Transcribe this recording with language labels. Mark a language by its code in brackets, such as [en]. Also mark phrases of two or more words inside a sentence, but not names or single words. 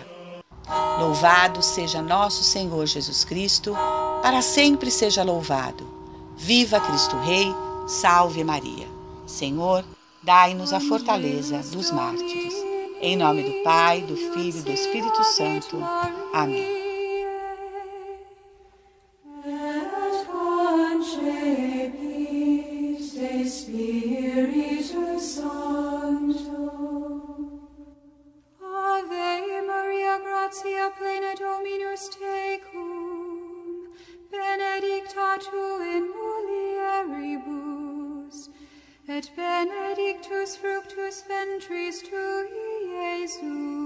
[pt] Louvado seja nosso Senhor Jesus Cristo, para sempre seja louvado. Viva Cristo Rei, salve Maria. Senhor, dai-nos a fortaleza dos mártires. Em nome do Pai, do Filho e do Espírito Santo. Amém. [la] Gratia plena Dominus tecum, benedicta tu in mulieribus, et benedictus fructus ventris tui, Iesus.